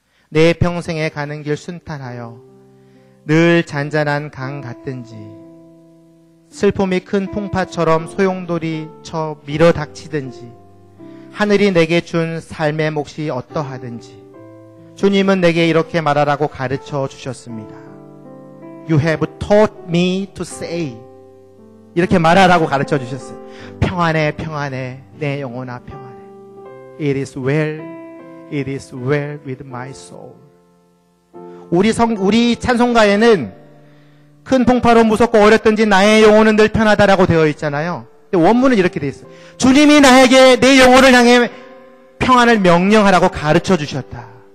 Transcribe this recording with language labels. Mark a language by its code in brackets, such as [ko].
[ko] 내 평생에 가는 길 순탄하여 늘 잔잔한 강 같든지 슬픔이 큰 풍파처럼 소용돌이 쳐 밀어닥치든지 하늘이 내게 준 삶의 몫이 어떠하든지 주님은 내게 이렇게 말하라고 가르쳐 주셨습니다. [en] You have taught me to say [ko] 이렇게 말하라고 가르쳐 주셨어요. 평안해 평안해 내 영혼아 평안해. [en] It is well with my soul. [ko] 우리 찬송가에는 큰 풍파로 무섭고 어렵든지 나의 영혼은 늘 편하다라고 되어 있잖아요. 근데 원문은 이렇게 되어 있어요. 주님이 나에게 내 영혼을 향해 평안을 명령하라고 가르쳐 주셨다.